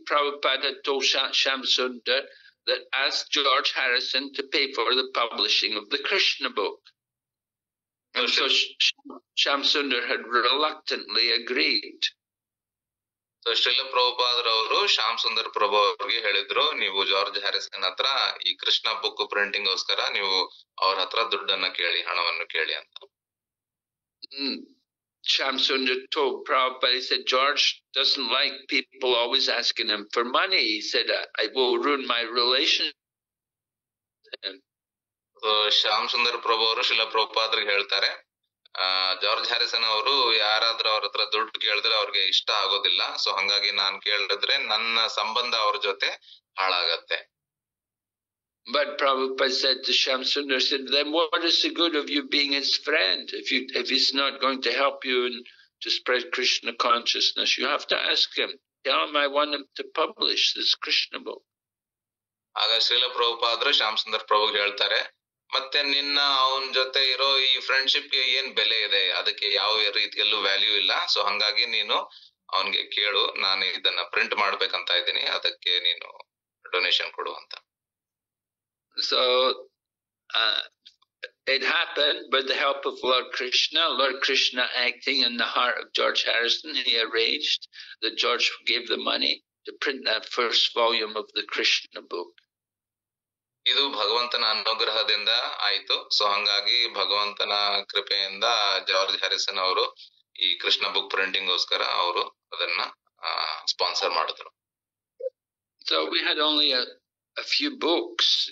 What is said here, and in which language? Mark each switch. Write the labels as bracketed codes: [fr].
[en] Prabhupada had told Shamsundar that asked George Harrison to pay for the publishing of the Krishna book. And so Shamsundar had reluctantly agreed. [kn] So Srila ಪ್ರಭುಪಾದರವರು Shyam Sundar ಪ್ರಭು ಅವ್ರಿಗೆ ಹೇಳಿದ್ರು, ನೀವು George Harrison ಹತ್ರ ಈ Krishna book printing ಗೋಸ್ಕರ ನೀವು ಅವ್ರ ಹತ್ರ ದುಡ್ಡನ್ನ ಕೇಳಿ, ಹಣವನ್ನು ಕೇಳಿ ಅಂತ. [en] Shamsundar told Prabhupada, he said, George doesn't like people always asking him for money. He said, I will ruin my relation with him. [kn] So Shyam Sundar ಪ್ರಭು ಅವರು ಶ್ರೀಲ ಪ್ರಭುಪಾದರಿಗೆ ಹೇಳ್ತಾರೆ, ಜಾರ್ಜ್ ಹ್ಯಾರಿಸನ್ ಅವರು ಯಾರಾದ್ರೂ ಅವ್ರ ಹತ್ರ ದುಡ್ಡು ಕೇಳಿದ್ರೆ ಅವ್ರಿಗೆ ಇಷ್ಟ ಆಗೋದಿಲ್ಲ. ಸೊ ಹಂಗಾಗಿ ನಾನ್ ಕೇಳಿದ್ರೆ ನನ್ನ ಸಂಬಂಧ ಅವ್ರ ಜೊತೆ ಹಾಳಾಗತ್ತೆ. [en] But Prabhupada said to Shamsundar, said, then what is the good of you being his friend? If he's not going to help you to spread Krishna consciousness, you have to ask him. Tell him I want him to publish this Krishna book. [kn] ಆಗ ಶ್ರೀಲ ಪ್ರಭುಪಾದರು ಶ್ಯಾಮ್ ಸುಂದರ್ ಪ್ರಭುಗೆ ಹೇಳ್ತಾರೆ, ಮತ್ತೆ ನಿನ್ನ ಅವನ ಜೊತೆ ಇರೋ ಈ ಫ್ರೆಂಡ್ಶಿಪ್ಗೆ ಏನ್ ಬೆಲೆ ಇದೆ, ಅದಕ್ಕೆ ಯಾವ ರೀತಿಯಲ್ಲೂ ವ್ಯಾಲ್ಯೂ ಇಲ್ಲ. ಸೊ ಹಂಗಾಗಿ ನೀನು ಅವನ್ಗೆ ಕೇಳು, ನಾನು ಇದನ್ನ ಪ್ರಿಂಟ್ ಮಾಡ್ಬೇಕಂತ ಇದ್ದೀನಿ, ಅದಕ್ಕೆ ನೀನು ಡೊನೇಷನ್ ಕೊಡು ಅಂತ. [en] So it happened with the help of Lord Krishna acting in the heart of George Harrison. He arranged that George gave the money to print that first volume of the Krishna book. [kn] ಇದು ಭಗವಂತನ ಅನುಗ್ರಹದಿಂದ ಆಯ್ತು. So ಹಂಗಾಗಿ ಭಗವಂತನ ಕೃಪೆಯಿಂದ George Harrison ಅವರು ಈ Krishna book printing ಗೋಸ್ಕರ ಅವರು ಅದನ್ನ ಸ್ಪಾನ್ಸರ್ ಮಾಡಿದ್ರು. [en] So we had only a few books.